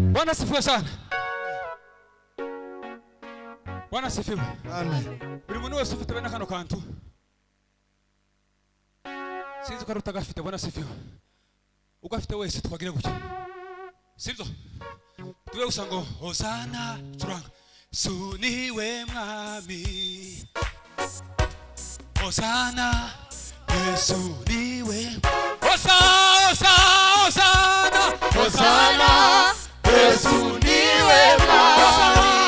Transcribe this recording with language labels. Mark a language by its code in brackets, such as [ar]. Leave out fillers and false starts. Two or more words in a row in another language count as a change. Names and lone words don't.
[sw] Bwana asifiwe sana. Bwana asifiwe. Amen. [rw] Buri muntu wese ufite bene kano kantu sinzi ko utagafite. [sw] Bwana asifiwe. [rw] Ugafite wese twagire gutya, sibyo? Tuwe gusa ngo hosana turanga suniwe mwami, hosana Yesu niwe, hosana hosana Yesu niwe mwami, hosana